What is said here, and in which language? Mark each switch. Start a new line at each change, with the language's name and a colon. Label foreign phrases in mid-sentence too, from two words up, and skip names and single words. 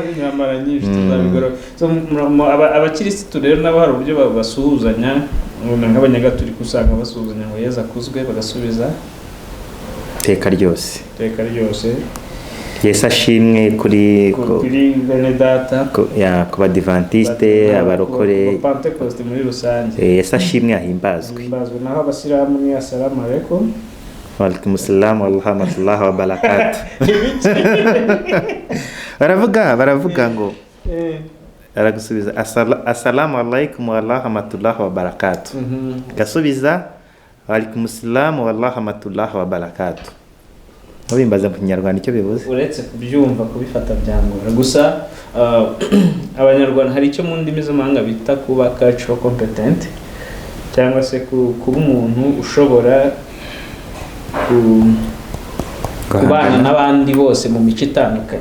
Kinyarwanda: Abakirisitu rero nabo hari uburyo basuhuzanya, nk'abanyagatolika usanga basuhuzanya ngo Yezu akuzwe, bagasubiza iteka ryose. Yesu ashimwe kuri bene data, ku badivantiste, abarokore, Pentecoste muri rusange. Yesu ashimwe, ahimbazwe. Naho abasilamu ni
Arabic: السلام عليكم. وعليكم السلام ورحمة الله وبركاته.
Kinyarwanda: baravuga ngo aragusubiza
Arabic: السلام عليكم ورحمة الله وبركاته.
Kinyarwanda: Gasubiza
Arabic: وعليكم السلام ورحمة الله وبركاته.
Kinyarwanda: ntubimbaze mu kinyarwanda icyo bivuze. uretse kubyumva kubifata byangora gusa abanyarwanda hari icyo mu ndimi z'amahanga bita kuba
English: cultural competent
Kinyarwanda: cyangwa se kuba umuntu ushobora kubana n'abandi bose mu mico itandukanye.